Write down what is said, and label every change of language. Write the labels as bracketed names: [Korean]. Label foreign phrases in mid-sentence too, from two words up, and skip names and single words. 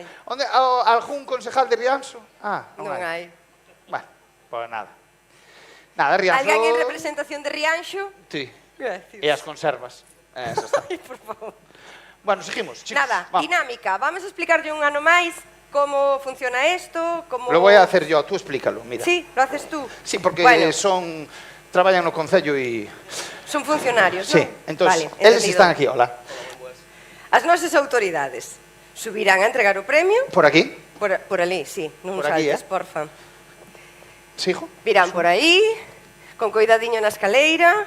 [Galician] Onde, algún concejal de Rianxo? Non hai. Bueno, pues nada. Nada, Rianxo... Alguén en representación de Rianxo? [Spanish] Sí, Gracias. [Galician] e as conservas. [Spanish] Eso está. [Galician] Ai, por favor. [Spanish] Bueno, seguimos, chicos. Nada, vamos. [Galician] dinámica. Vamos a explicarlle un ano máis como funciona esto, como... [Spanish] Lo voy a hacer yo, tú explícalo, mira. Sí, lo haces tú. Sí, porque Bueno, [Galician] traballan no Concello e... son funcionarios, [Spanish] Sí, [Galician] non? [Spanish] entonces, Vale, [Galician] eles [Spanish] entendido. [Galician] están aquí, hola. As nosas autoridades subirán a entregar o premio Por aquí, por ali, sí, non Por aquí, saltes, porfa. sigo. Virán por aí, con coidadiño na escaleira.